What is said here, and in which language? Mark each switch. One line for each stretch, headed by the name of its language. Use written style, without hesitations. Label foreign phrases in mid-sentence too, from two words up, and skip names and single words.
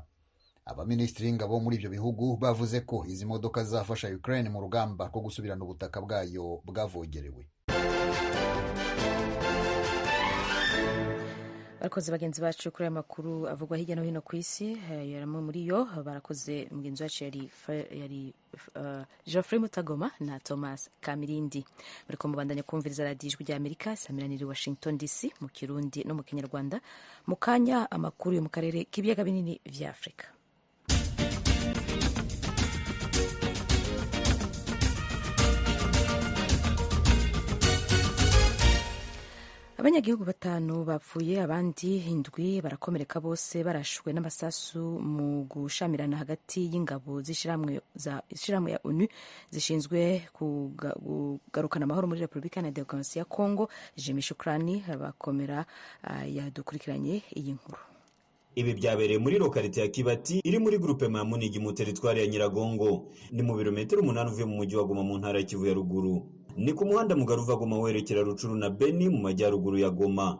Kinyarwanda: Abaminisitiri w'ingabo muri ibyo bihugu bavuze ko izi modoka zafasha Ukraine mu rugamba rwo gusubirana ubutaka bwayo bwavogerewe.
Rundi: Barakoze bagenzi bacu kuri aya makuru avugwa hirya no hino ku isi. Yaramwe muri yo barakoze mugenzi wacu yari Geoffrey Mutagoma na Thomas Kamirindi. Bariko mubandanya kumviriza radiyo Ijwi ry'Amerika isamiraniye Washington DC mu Kirundi no mu Kinyarwanda. Mu kanya amakuru yo mu karere k'ibiyaga binini vya Afrika. Abanyagihugu 5 bapfuye, abandi 7 barakomereka, bose barashwe n'amasasu mu gushamirana hagati y'ingabo z'ishiramwe ya ONU zishinzwe kugarukana amahoro muri Repubulika ya Demokarasi ya Kongo. Jimmy Shukrani bakomera yadukurikiranye iyi nkuru.
Kinyarwanda: Ibi byabereye muri lokalite ya Kibati iri muri groupe ma Munigi mu teritwari ya Nyiragongo, ni mu birometero 8 uvuye mu mujyi wa Goma mu ntara ya Kivu ya ruguru. Ni ku muhanda mugari uva Goma werekera Rucuru na Beni mu majyaruguru ya Goma.